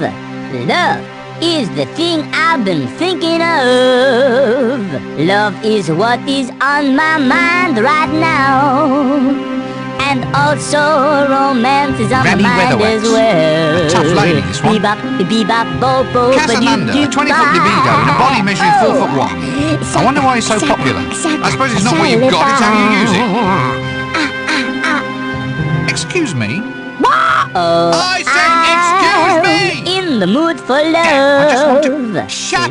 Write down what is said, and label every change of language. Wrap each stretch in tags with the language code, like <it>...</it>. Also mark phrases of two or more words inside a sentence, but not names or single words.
<en>Love is the thing I've been thinking of. Love is what is on my mind right now. And also romance is on Randy my mind Weatherwax. as well. A tough lady, this one. Bebop, bebop, bo-bo, Casananda, a 20-foot libido in a body measuring 4'1". I wonder why he's so popular. I suppose it's not what you've got, it's how you use it. Excuse me? Oh, I said excuse me! In the mood for love. I just want to... Shut</en>